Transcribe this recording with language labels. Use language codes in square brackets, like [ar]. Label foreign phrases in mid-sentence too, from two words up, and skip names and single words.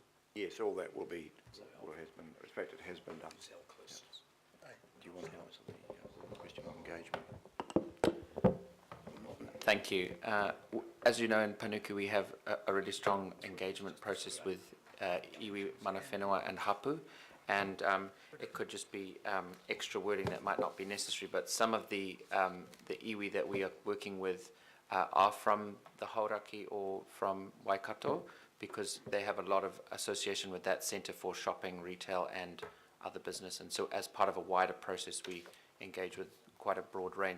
[en] Yes, all that will be, or has been, in fact, it has been done. Yeah. Do you want to answer the question of engagement? Thank you. As you know, in Panuku we have a really strong engagement process with [mi] iwi, mana whenua [en] and hapu, and it could just be extra wording that might not be necessary, but some of the iwi that we are working with are from the Hauraki or from Waikato, because they have a lot of association with that centre for shopping, retail and other business, and so as part of a wider process we engage with quite a broad range.